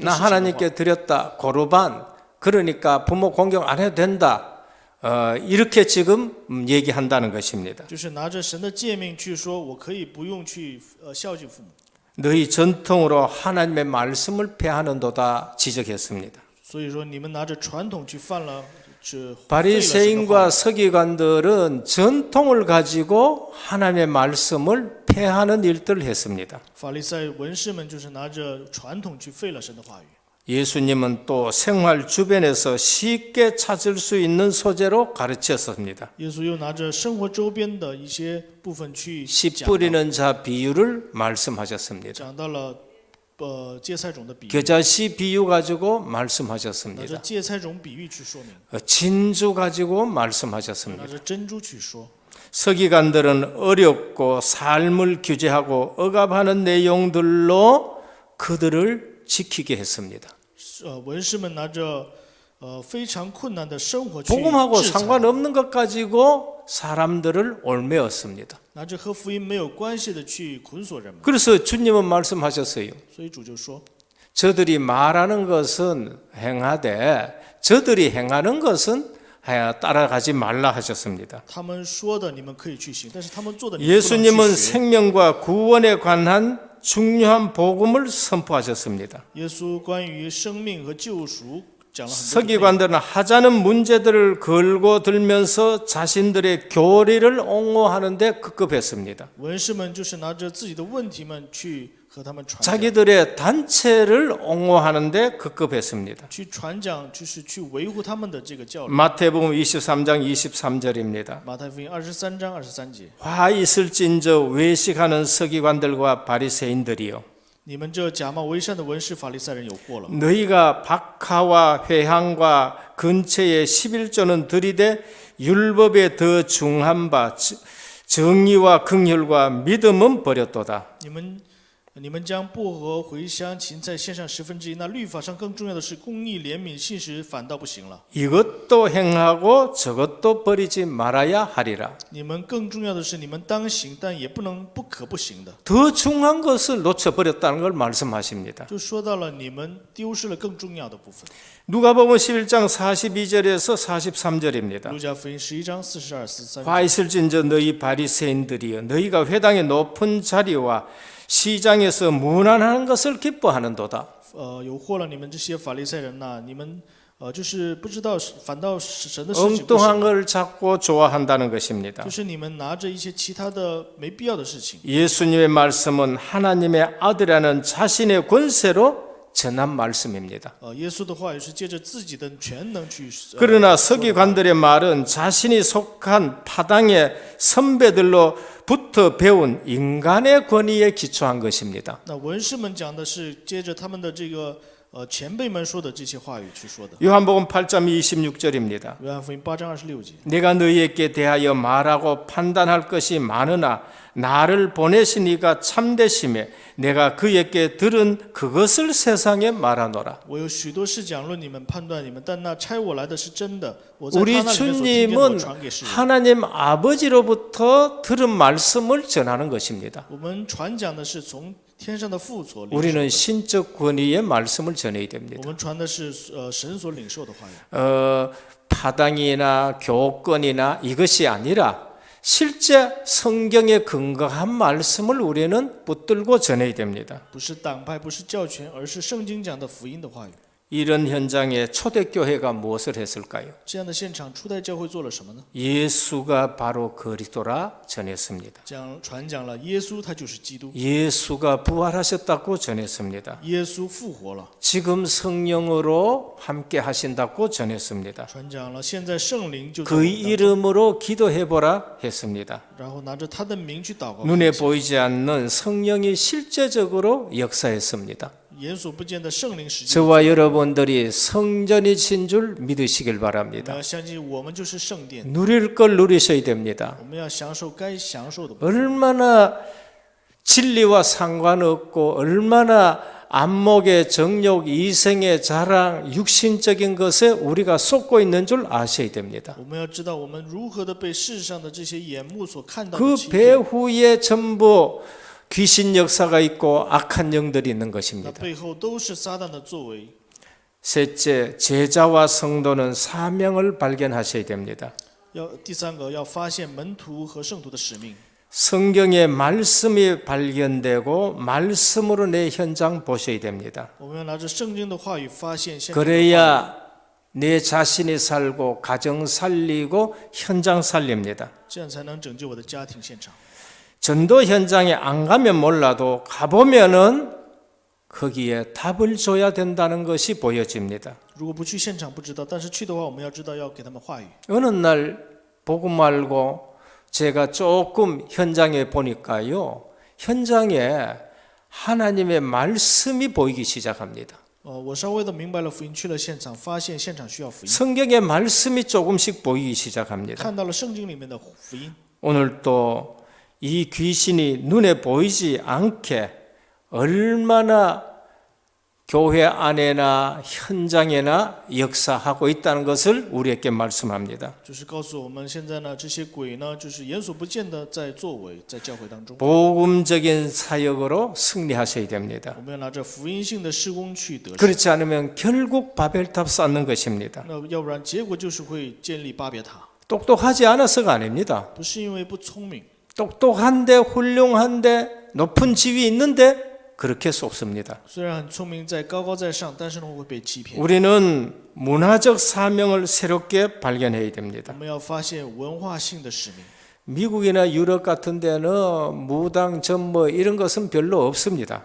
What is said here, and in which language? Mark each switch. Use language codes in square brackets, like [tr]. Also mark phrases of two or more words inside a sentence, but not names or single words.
[ko] 나 [zh] 事情的话， [ko] 하나님께 드렸다 고르반 그러니까 부모 공경 안 해도 된다. 이렇게 지금 얘기한다는 것입니다. [zh] 就是拿着神的诫命去说，我可以不用去孝敬父母。 [ko] 너희 전통으로 하나님의 말씀을 폐하는도다 지적했습니다. [zh] 所以说，你们拿着传统去犯了是 [ko] 바리새인과 서기관들은 전통을 가지고 하나님의 말씀을 폐하는 일들을 했습니다. [zh] 法利赛文士们就是拿着传统去废了神的话语。 [ko] 예수님은 또 생활 주변에서 쉽게 찾을 수 있는 소재로 가르쳤습니다. [zh] 耶稣又拿着生活周边的一些部分去 [ko] 씨 [zh] 讲到 [ko] 뿌리는 자 비유를 말씀하셨습니다. [zh] 讲到了芥菜种的比喻， [ko] 겨자씨 비유 가지고 [zh] 拿着 [ko] 말씀하셨습니다. [zh] 芥菜种比喻去说明， [ko] 진주 가지고 [zh] 拿 [ko] 말씀하셨습니다. [zh] 着珍珠去说。 [ko] 서기관들은 어렵고 삶을 규제하고 억압하는 내용들로 그들을 지키게 했습니다. [zh] 文士们拿着非常困难的生活去 [ko] 복음하고 [zh] 制裁， [ko] 상관없는 것 가지고 사람들을 올매었습니다. [zh] 拿着和福音没有关系的去捆锁人们。 [ko] 그래서 주님은 말씀하셨어요. [zh] 所以主就说， [ko] 저들이 말하는 것은 행하되 저들이 행하는 것은 따라가지 말라 하셨습니다. [zh] 他们说的你们可以去行，但是他们做的你们不能 [ko] 예수님은 [zh] 去学。 [ko] 생명과 구원에 관한 중요한 복음을 선포하셨습니다. [zh] 耶稣关于生命和救赎讲了很多的内容。 [ko] 서기관들은 하자는 문제들을 걸고 들면서 자신들의 교리를 옹호하는데 급급했습니다. [zh] 文士们就是拿着自己的问题们去和他们传讲， [ko] 자기들의 단체를 옹호하는데 급급했습니다. [zh] 去传讲就是去维护他们的这个教理。 [ko] 마태복음 23장 23절입니다. [zh] 马太福音23章23节， [ko] 화 있을진저 외식하는 서기관들과 바리새인들이요 [zh] 你们这假冒为善的文士法利赛人有祸了。 [ko] 너희가 박하와 회향과 근처에 11조는 들이되 율법에 더 중한 바 정의와 긍휼과 믿음은 버렸도다. [zh] 你们将薄荷、茴香、芹菜献上1/10，那律法上更重要的是公义、怜悯、信实，反倒不行了。 [ko] 이것도 행하고 저것도 버리지 말아야 하리라. [zh] 你们更重要的是，你们当行，但也不可不行的。 [ko] 더 중요한 것을 놓쳐버렸다는 걸 말씀하십니다. [zh] 就说到了你们丢失了更重要的部分。 [ko] 누가복음 11장 42절에서 43절입니다. [zh] 路加福音11章42、43。 [ko] 화 있을진저 너희 바리새인들이여 너희가 회당의 높은 자리와 시장에서 문안하는 것을 기뻐하는도다. [zh] 有祸了你们这些法利赛人呐！你们就是不知道，反倒神的事情不 [ko] 엉뚱한 [zh] 行， [ko] 걸 찾고 좋아한다는 것입니다. [zh] 就是你们拿着一些其他的没必要的事情。 [ko] 예수님의 말씀은 하나님의 아들이라는 자신의 권세로 전한 말씀입니다. [zh] 耶稣的话语是借着自己的全能去。 [ko] 그러나 서기관들의 말은 자신이 속한 파당의 선배들로부터 배운 인간의 권위에 기초한 것입니다. [zh] 那文士们讲的是接着他们的这个前辈们说的这些话语去说的。 [ko] 요한복음 8장 26절입니다. [zh] 约翰福音8章26节。 [ko] 내가 너희에게 대하여 말하고 판단할 것이 많으나 나를 보내신 이가 참되심에 내가 그에게 들은 그것을 세상에 말하노라. [zh] 我有许多事讲论你们判断你们，但那差我来的是真的。我在 [ko] 우리 [zh] 他那里面所听见的，我 [ko] 주님은 [zh] 传给世人。 [ko] 하나님 아버지로부터 들은 말씀을 전하는 것입니다. [zh] 我们传讲的是从天上的父所领受 [ko] 우리는 [zh] 的， [ko] 신적 권위의 말씀을 전해야 [zh] 我 [ko] 됩니다. [zh] 们传的是神所领受的话语， [ko] 파당이나 교권이나 이것이 아니라 실제 성경에 근거한 말씀을 우리는 붙들고 전해야 됩니다. [zh] 不是党派，不是教权，而是圣经讲的福音的话语。 [ko] 이런 현장에 초대교회가 무엇을 했을까요? [zh] 这样的现场，初代教会做了什么呢？ [ko] 예수가 바로 그리스도라 전했습니다. [zh] 传讲了耶稣他就是基督， [ko] 예수가 부활하셨다고 전했습니다. [zh] 耶稣复活了， [ko] 지금 성령으로 함께 하신다고 전했습니다. [zh] 传讲了现在圣灵就在 [ko] 그 [zh] 我们当中， [ko] 이름으로 기도해보라 했습니다. [zh] 然后拿着他的名去祷告， [ko] 눈에 보이지 않는 성령이 실제적으로 역사했습니다. [zh] 眼所不见的圣灵实际。 [ko] 저와 여러분들이 성전이신 줄 믿으시길 [zh] 我们 [ko] 바랍니다. [zh] 要相信，我们就是圣殿， [ko] 누릴 걸 누리셔야 됩니다. [zh] 我们要享受该享受的。 [ko] 얼마나 진리와 상관없고 얼마나 안목의 정욕, 이생의 자랑, 육신적인 것에 우리가 쏟고 있는 줄 아셔야 됩니다. [zh] 我们要知道，我们如何的被世上的这些眼目所看到的 [ko] 그 [zh] 欺骗， [ko] 배후에 전부 귀신 역사가 있고 악한 영들이 있는 [zh] 那 [ko] 것입니다. [zh] 背后都是撒旦的作为。 [ko] 셋째, 제자와 성도는 사명을 발견하셔야 됩니다. [zh] 第三个，要发现门徒和圣徒的使命。 [ko] 성경의 말씀이 발견되고 말씀으로 내 현장 보셔야 됩니다. [zh] 我们要拿着圣经的话语发现现场的话语， [ko] 그래야 내 자신이 살고 가정 살리고 현장 살립니다. [zh] 这样才能拯救我的家庭现场。 [ko] 전도 현장에 안 가면 몰라도 가보면은 거기에 답을 줘야 된다는 것이 보여집니다. [zh] 如果不去现场不知道，但是去的话，我们要知道要给他们话语。 [ko] 어느 날 보고 말고 제가 조금 현장에 보니까요. 현장에 하나님의 말씀이 보이기 시작합니다. [zh] 我稍微的明白了福音，去了现场，发现现场需要福音， [ko] 성경의 말씀이 조금씩 보이기 시작합니다. [zh] 看到了圣经里面的福音。 [ko] 오늘 또 이 귀신이 눈에 보이지 않게 얼마나 교회 안에나 현장에나 역사하고 있다는 것을 우리에게 말씀합니다. [zh] 就是告诉我们，现在呢，这些鬼呢，就是眼所不见的在作为，在教会当中， [ko] 복음적인 사역으로 승리하셔야 됩니다. [zh] 我们要拿着福音性的施工去得胜。 [ko] 그렇지 않으면 결국 바벨탑 쌓는 것입니다. [zh] 那要不然结果就是会建立巴别塔， [ko] 똑똑하지 않아서가 아닙니다. [zh] 不是因为不聪明， [ko] 똑똑한데 훌륭한데 높은 지위 있는데 그렇게 속습니다. [zh] 虽然很聪明，在高高在上，但是呢会被欺骗。 [ko] 우리는 문화적 사명을 새롭게 발견해야 됩니다. [zh] 我们要发现文化性的使命。 [ko] 미국이나 유럽 같은 데는 무당, 전뭐 이런 것은 별로 없습니다.